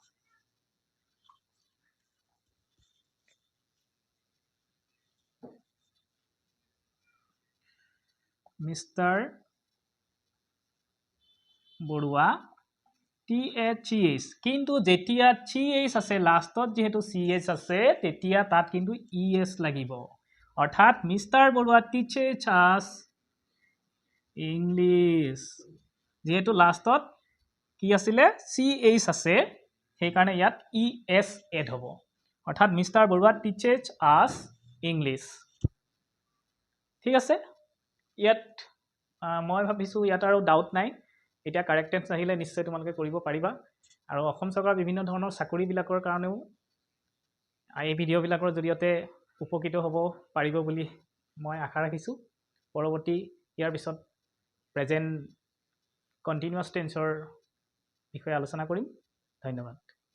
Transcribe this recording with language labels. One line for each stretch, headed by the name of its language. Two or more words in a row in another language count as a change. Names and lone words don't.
Assamese: মিস্টাৰ বৰুৱা THES কিন্তু যেতিয়া CH আছে লাষ্টত যেহেতু CH আছে তেতিয়া তাত কিন্তু ES লাগিব অৰ্থাৎ মিস্টাৰ বৰুৱা
English: teaches us
Assamese: ইংলিশ যেহেতু লাষ্টত কি আছিলে CH আছে সেই কাৰণে ইয়াত ES এড হ'ব অৰ্থাৎ মিস্টাৰ বৰুৱা
English: teaches us
Assamese: ইংলিশ ঠিক আছে ইয়াত মই ভাবিছো ইয়াত আৰু ডাউট নাই এটা
English: correct tense
Assamese: আহিলে নিশ্চয় তোমালোকে কৰিব পাৰিবা আৰু অসম চৰকাৰৰ বিভিন্ন ধৰণৰ চাকৰি বিলাকৰ কাৰণেও এই ভিডিও বিলাকৰ জৰিয়তে উপকৃত হ'ব পাৰিব বুলি মই আশা ৰাখিছো পৰৱৰ্তী ইয়াৰ পিছত
English: present continuous tense
Assamese: বিষয়ে আলোচনা কৰিম ধন্যবাদ